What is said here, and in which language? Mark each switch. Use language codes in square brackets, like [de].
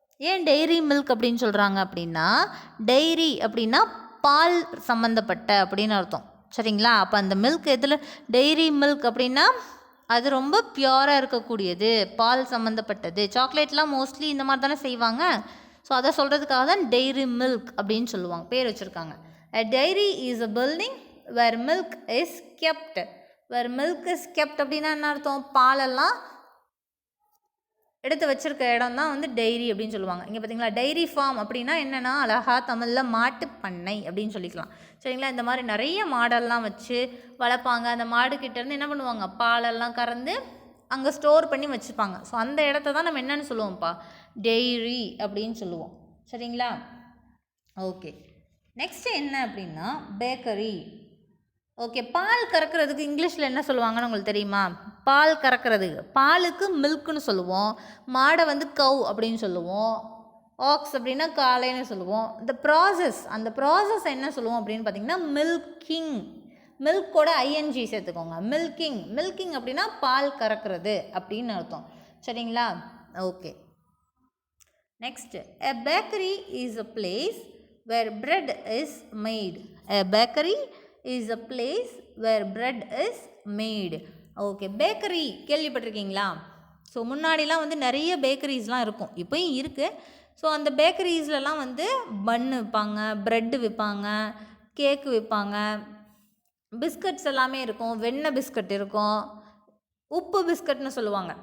[ta] ஏன் diary milk அப்படின்னு சொல்கிறாங்க அப்படின்னா, டைரி அப்படின்னா பால் சம்மந்தப்பட்ட அப்படின்னு அர்த்தம். சரிங்களா? அப்போ அந்த மில்க் எதில், டைரி மில்க் அப்படின்னா அது ரொம்ப பியூராக இருக்கக்கூடியது, பால் சம்மந்தப்பட்டது. சாக்லேட்லாம் மோஸ்ட்லி இந்த மாதிரி தானே செய்வாங்க. ஸோ அதை சொல்கிறதுக்காக தான் டைரி மில்க் அப்படின்னு சொல்லுவாங்க, பேர் வச்சுருக்காங்க. [en] A dairy is a building where milk is kept. Where milk is kept [ta] அப்படின்னா என்ன அர்த்தம்? பாலெல்லாம் எடுத்து வச்சுருக்க இடம் தான் வந்து டெய்ரி அப்படின்னு சொல்லுவாங்க. இங்கே பார்த்தீங்களா, டைரி ஃபார்ம் அப்படின்னா என்னென்னா அழகா தமிழில் மாட்டு பண்ணை அப்படின்னு சொல்லிக்கலாம். சரிங்களா, இந்த மாதிரி நிறைய மாடெல்லாம் வச்சு வளர்ப்பாங்க. அந்த மாடுக்கிட்டேருந்து என்ன பண்ணுவாங்க, பாலெல்லாம் கறந்து அங்கே ஸ்டோர் பண்ணி வச்சுப்பாங்க. ஸோ அந்த இடத்த தான் நம்ம என்னென்னு சொல்லுவோம்ப்பா, டெய்ரி அப்படின்னு சொல்லுவோம். சரிங்களா, ஓகே. நெக்ஸ்ட்டு என்ன அப்படின்னா பேக்கரி. ஓகே, பால் கறக்கிறதுக்கு இங்கிலீஷில் என்ன சொல்லுவாங்கன்னு உங்களுக்கு தெரியுமா? பால் கறக்கிறதுக்கு பாலுக்கு மில்க்குன்னு சொல்லுவோம். மாடை வந்து கவ் அப்படின்னு சொல்லுவோம். ஆக்ஸ் அப்படின்னா காளைன்னு சொல்லுவோம். அந்த ப்ராசஸ் என்ன சொல்லுவோம் அப்படின்னு பார்த்தீங்கன்னா மில்கிங். மில்கோட ஐஎன்ஜி சேர்த்துக்கோங்க. மில்கிங் அப்படின்னா பால் கறக்கிறது அப்படின்னு அர்த்தம். சரிங்களா, okay. [en] Next, a bakery is a place where bread is made. A bakery is a place where bread is made. [ta] Okay, bakery கேள்விப்பட்டிருக்கீங்களா? ஸோ முன்னாடிலாம் வந்து நிறைய பேக்கரிஸ்லாம் இருக்கும், இப்போயும் இருக்குது. ஸோ அந்த பேக்கரிஸ்லலாம் வந்து பன்னு விற்பாங்க, ப்ரெட்டு விற்பாங்க, கேக்கு விற்பாங்க, பிஸ்கட்ஸ் எல்லாமே இருக்கும். வெண்ணெய் பிஸ்கட் இருக்கும், உப்பு பிஸ்கட்னு சொல்லுவாங்க.